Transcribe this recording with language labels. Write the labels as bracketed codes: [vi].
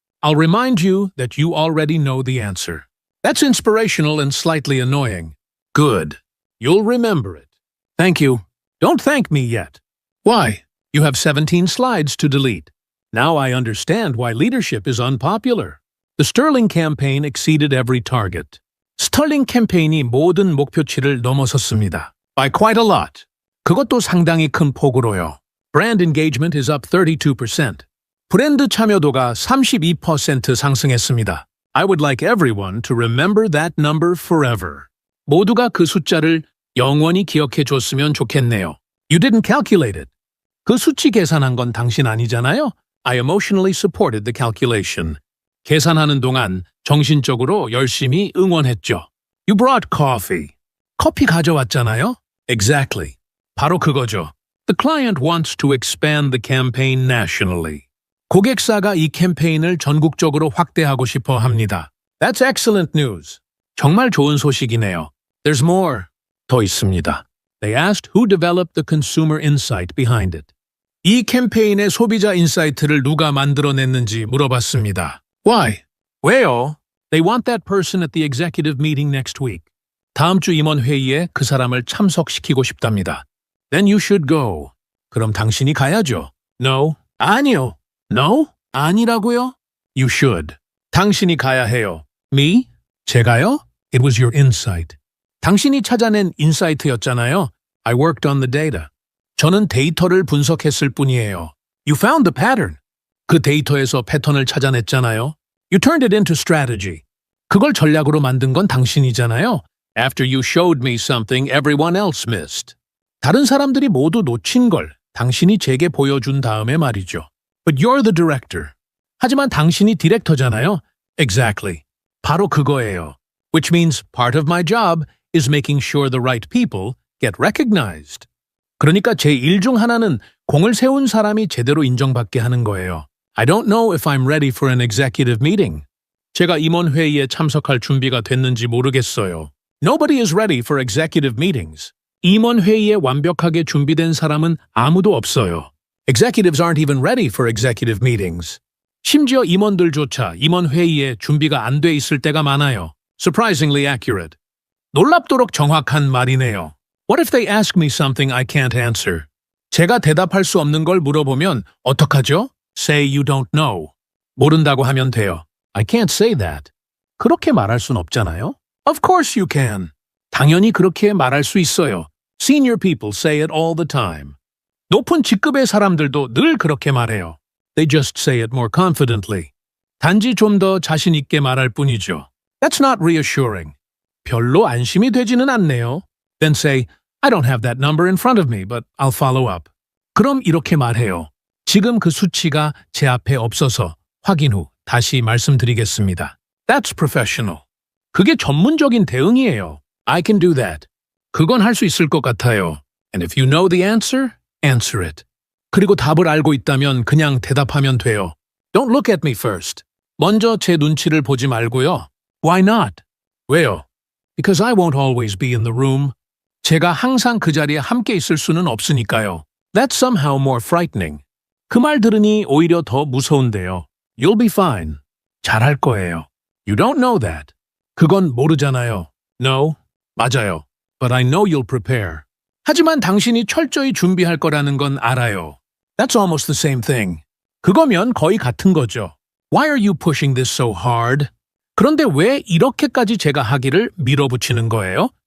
[en] I'll remind you that you already know the answer. That's inspirational and slightly annoying. Good. You'll remember it. Thank you. Don't thank me yet. Why? You have 17 slides to delete. Now I understand why leadership is unpopular. The Sterling campaign exceeded every target. [ko] 스털링 캠페인이 모든 목표치를 넘어섰습니다. [en] By quite a lot. [ko] 그것도 상당히 큰 폭으로요. [en] Brand engagement is up 32%. [ko] 브랜드 참여도가 32% 상승했습니다. [en] I would like everyone to remember that number forever. [ko] 모두가 그 숫자를 영원히 기억해 줬으면 좋겠네요. [en] You didn't calculate it. [ko] 그 수치 계산한 건 당신 아니잖아요? [en] I emotionally supported the calculation. [ko] 계산하는 동안 정신적으로 열심히 응원했죠. [en] You brought coffee. [ko] 커피 가져왔잖아요? [en] Exactly. [ko] 바로 그거죠. [en] The client wants to expand the campaign nationally. [ko] 고객사가 이 캠페인을 전국적으로 확대하고 싶어 합니다. [en] That's excellent news. [ko] 정말 좋은 소식이네요. [en] There's more. [ko] 더 있습니다. [en] They asked who developed the consumer insight behind it. [ko] 이 캠페인의 소비자 인사이트를 누가 만들어냈는지 물어봤습니다. [en] Why? [ko] 왜요? [en] They want that person at the executive meeting next week. [ko] 다음 주 임원 회의에 그 사람을 참석시키고 싶답니다. [en] Then you should go. [ko] 그럼 당신이 가야죠. [en] No. [ko] 아니요. [en] No? [ko] 아니라고요? [en] You should. [ko] 당신이 가야 해요. [en] Me? [ko] 제가요? [en] It was your insight. [ko] 당신이 찾아낸 인사이트였잖아요. [en] I worked on the data. [ko] 저는 데이터를 분석했을 뿐이에요. [en] You found the pattern. [ko] 그 데이터에서 패턴을 찾아냈잖아요. [en] You turned it into strategy. [ko] 그걸 전략으로 만든 건 당신이잖아요. [en] After you showed me something everyone else missed. [ko] 다른 사람들이 모두 놓친 걸 당신이 제게 보여준 다음에 말이죠. [en] But you're the director. [ko] 하지만 당신이 디렉터잖아요. [en] Exactly. [ko] 바로 그거예요. [en] Which means part of my job is making sure the right people get recognized. [ko] 그러니까 제 일 중 하나는 공을 세운 사람이 제대로 인정받게 하는 거예요. [en] I don't know if I'm ready for an executive meeting. [ko] 제가 임원 회의에 참석할 준비가 됐는지 모르겠어요. [en] Nobody is ready for executive meetings. [ko] 임원 회의에 완벽하게 준비된 사람은 아무도 없어요. [en] Executives aren't even ready for executive meetings. [ko] 심지어 임원들조차 임원 회의에 준비가 안 돼 있을 때가 많아요. [en] Surprisingly accurate. [ko] 놀랍도록 정확한 말이네요. [en] What if they ask me something I can't answer? [ko] 제가 대답할 수 없는 걸 물어보면 어떡하죠? [en] Say you don't know. [ko] 모른다고 하면 돼요. [en] I can't say that. [ko] 그렇게 말할 순 없잖아요. [en] Of course you can. [ko] 당연히 그렇게 말할 수 있어요. [en] Senior people say it all the time. [ko] 높은 직급의 사람들도 늘 그렇게 말해요. [en] They just say it more confidently. [ko] 단지 좀 더 자신 있게 말할 뿐이죠. [en] That's not reassuring. [ko] 별로 안심이 되지는 않네요. [en] Then say, I don't have that number in front of me, but I'll follow up. [ko] 그럼 이렇게 말해요. 지금 그 수치가 제 앞에 없어서 확인 후 다시 말씀드리겠습니다. [en] That's professional. [ko] 그게 전문적인 대응이에요. [en] I can do that. [ko] 그건 할 수 있을 것 같아요. [en] And if you know the answer, answer it. [ko] 그리고 답을 알고 있다면 그냥 대답하면 돼요. [en] Don't look at me first. [ko] 먼저 제 눈치를 보지 말고요. [en] Why not? [ko] 왜요? [en] Because I won't always be in the room. [ko] 제가 항상 그 자리에 함께 있을 수는 없으니까요. [en] That's somehow more frightening. [ko] 그 말 들으니 오히려 더 무서운데요. [en] You'll be fine. [ko] 잘할 거예요. [en] You don't know that. [ko] 그건 모르잖아요. [en] No. [ko] 맞아요. [en] But I know you'll prepare. [ko] 하지만 당신이 철저히 준비할 거라는 건 알아요. [en] That's almost the same thing. [ko] 그거면 거의 같은 거죠. [en] Why are you pushing this so hard? [ko] 그런데 왜 이렇게까지 제가 하기를 밀어붙이는 거예요?